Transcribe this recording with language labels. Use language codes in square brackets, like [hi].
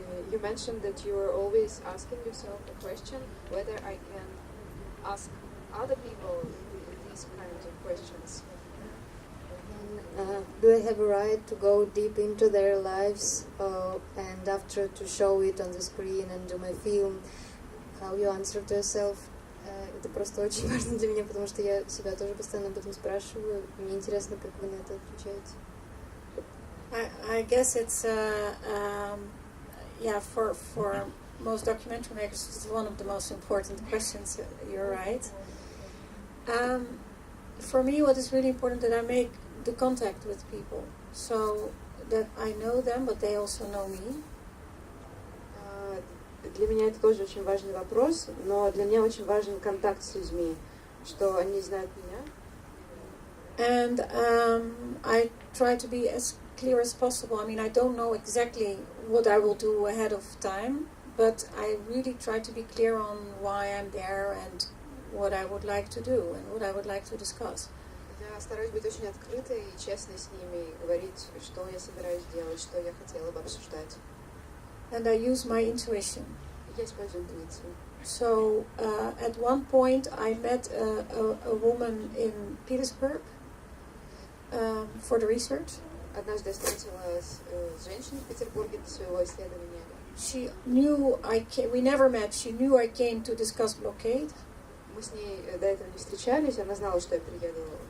[en] You mentioned that you are always asking yourself the question whether I can ask other people these kinds of questions. Do I have a right to go deep into their lives and after to show it on the screen and do my film? How you answer to yourself? [ru] Это просто очень важно для меня, потому что я себя тоже постоянно об этом спрашиваю. Мне интересно, как вы на это отвечаете. [en] I guess it's yeah, for most documentary makers, it's one of the most important questions. You're right. For me, what is really important that I make the contact with people, so that I know them, but they also know me. [ru] Для меня это тоже очень важный вопрос, но для меня очень важен контакт с людьми, что они знают меня. [en] And I try to be as clear as possible. I mean, I don't know exactly what I will do ahead of time, but I really try to be clear on why I'm there and what I would like to do and what I would like to discuss. [ru] Я стараюсь быть очень открытой и честной с ними, говорить, что я собираюсь делать, что я хотела бы обсуждать. [en] And I use my intuition. [ru] Я использую интуицию. [en] So at one point I met a woman in Petersburg for the research. [ru] Однажды я встретилась с женщиной в Петербурге для своего исследования. [en] She knew we never met. She knew I came to discuss blockade. [ru] Мы с ней до этого не встречались. Она знала, что я приеду